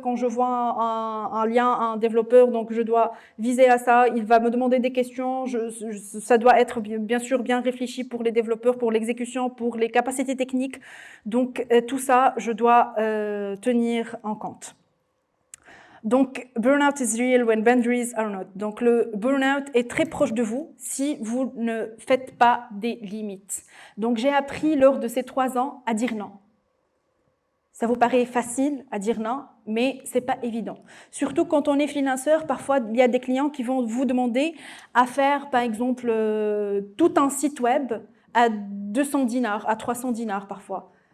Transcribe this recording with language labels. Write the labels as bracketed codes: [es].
[fr] Quand je vois un lien à un développeur, donc je dois viser à ça. Il va me demander des questions. Ça doit être bien sûr bien réfléchi pour les développeurs, pour l'exécution, pour les capacités techniques. Donc tout ça, je dois tenir en compte. [en] Donc, burnout is real when boundaries are not. [fr] Donc, le burnout est très proche de vous si vous ne faites pas des limites. Donc, j'ai appris lors de ces 3 ans à dire non. Ça vous paraît facile à dire non, mais c'est pas évident. Surtout quand on est financeur, parfois il y a des clients qui vont vous demander à faire, par exemple, tout un site web à 200 dinars, à 300 dinars parfois.